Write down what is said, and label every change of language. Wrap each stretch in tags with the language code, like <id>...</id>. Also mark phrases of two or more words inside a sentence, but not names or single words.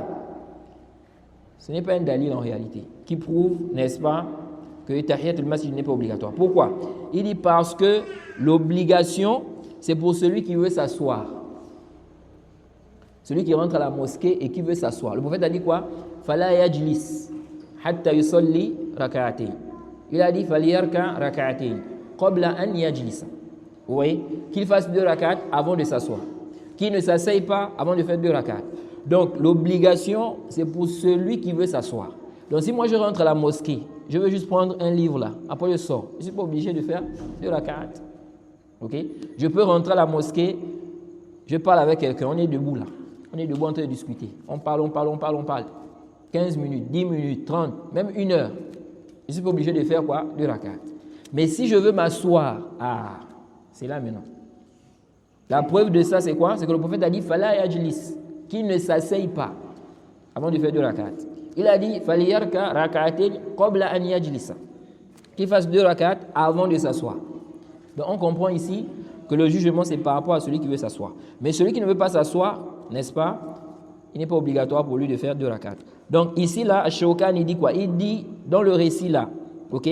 <fr>Ce n'est pas un dalil en réalité qui prouve, n'est-ce pas, que</fr> <ar>تحية المسجد</ar> <fr>n'est pas obligatoire. Pourquoi? Il dit parce que l'obligation, c'est pour celui qui veut s'asseoir. Celui qui rentre à la mosquée et qui veut s'asseoir. Le prophète a dit quoi?</fr> <ar>فلا يجلس حتى يصلي ركعتين.</ar> <fr>Il a dit</fr> <ar>فليركع ركعتين قبل أن يجلس.</ar> <fr>Vous voyez? Qu'il fasse 2 rak'at avant de s'asseoir. Qu'il ne s'asseye pas avant de faire 2 rak'at. Donc l'obligation, c'est pour celui qui veut s'asseoir. Donc si moi je rentre à la mosquée, je veux juste prendre un livre là, après je sors. Je ne suis pas obligé de faire 2 rak'at. Ok? Je peux rentrer à la mosquée, je parle avec quelqu'un, on est debout là. On est debout en train de discuter. On parle. 15 minutes, 10 minutes, 30, même 1 heure. Je ne suis pas obligé de faire quoi? 2 rak'at. Mais si je veux m'asseoir, c'est là maintenant. La preuve de ça, c'est quoi? C'est que le prophète a dit</fr> <ar>فلا يجلس,</ar> <fr>qu'il ne s'asseye pas avant de faire 2 rak'at. Il a dit</fr> <ar>فليركع ركعتين قبل أن يجلس,</ar> <fr>qu'il fasse 2 rak'at avant de s'asseoir. Donc on comprend ici que le jugement c'est par rapport à celui qui veut s'asseoir. Mais celui qui ne veut pas s'asseoir, n'est-ce pas? Il n'est pas obligatoire pour lui de faire 2 rak'at. Donc ici là, Ash-Shawkani dit quoi? Il dit dans le récit là, ok?</fr>